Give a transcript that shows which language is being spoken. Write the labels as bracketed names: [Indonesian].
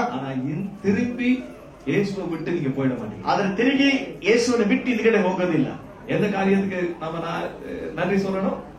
[Tamil] ஆனா திரும்பி இயேசுவை விட்டு நீங்க போயிட மாட்டீங்க. [Kannada] ಆದ್ರೆ ತಿರುಗಿ ಯೇಸುವಿನ ಬಿಟ್ಟು ಹಿಂದ್ಗಡೆ ಹೋಗೋದಿಲ್ಲ. [Tamil] எந்த காரியத்துக்கு நம்ம நன்றி சொல்லணும்?